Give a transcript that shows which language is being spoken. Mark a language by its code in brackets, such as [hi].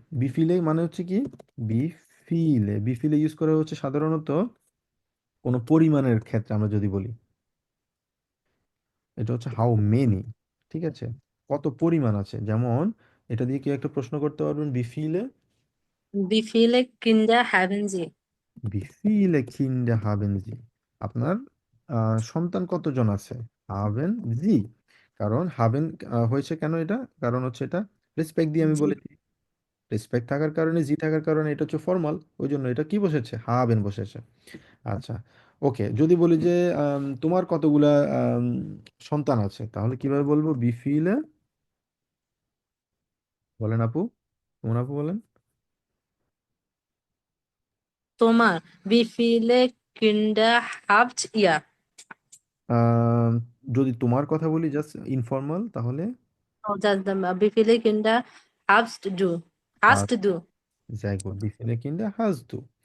[bn] বিফিলে মানে হচ্ছে কি? বিফিলে, বিফিলে ইউজ করা হচ্ছে সাধারণত কোনো পরিমাণের ক্ষেত্রে। আমরা যদি বলি এটা হচ্ছে হাউ মেনি, ঠিক আছে? কত পরিমাণ আছে। যেমন এটা দিয়ে কি একটা প্রশ্ন করতে পারবেন বিফিলে? [de] Wie viele Kinder haben Sie? [bn] বিফিলে kinda হাবেন জি, আপনার সন্তান কতজন আছে? হাবেন জি, কারণ হাবেন হয়েছে কেন এটা? কারণ হচ্ছে এটা রেসপেক্ট দিয়ে আমি জি। বলেছি, রেসপেক্ট থাকার কারণে, জি থাকার কারণে এটা হচ্ছে ফর্মাল, ওই জন্য এটা কি বসেছে? হাবেন বসেছে। আচ্ছা, ওকে, যদি বলি যে তোমার কতগুলা সন্তান আছে, তাহলে কিভাবে বলবো? বিফিলে, বলেন আপু, তোমার আপু বলেন। তোমার [de] Wie viele Kinder habt ihr? [bn] আম, যদি তোমার কথা বলি জাস্ট ইনফর্মাল, তাহলে [de] Oh, Wie viele Kinder hast du? Hast du? sehr gut, বিফিলে কিন্ডা হাজ দু।